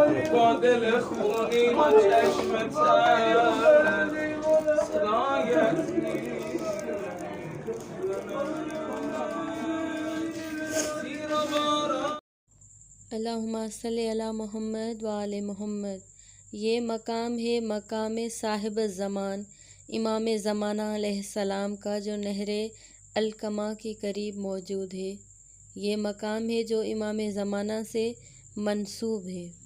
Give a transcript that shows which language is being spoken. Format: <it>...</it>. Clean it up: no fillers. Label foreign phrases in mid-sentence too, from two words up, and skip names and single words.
<fa>با دل خونین و چشم تر سرایت نیست زیر باران.</fa> <ar>اللہم صلی علی محمد و آل محمد.</ar> <ur>یہ مقام ہے مقام صاحب الزمان امام زمانہ</ur> <ar>علیہ السلام</ar> <ur>کا، جو نہر القمہ کے قریب موجود ہے۔ یہ مقام ہے جو امام زمانہ سے منسوب ہے۔</ur>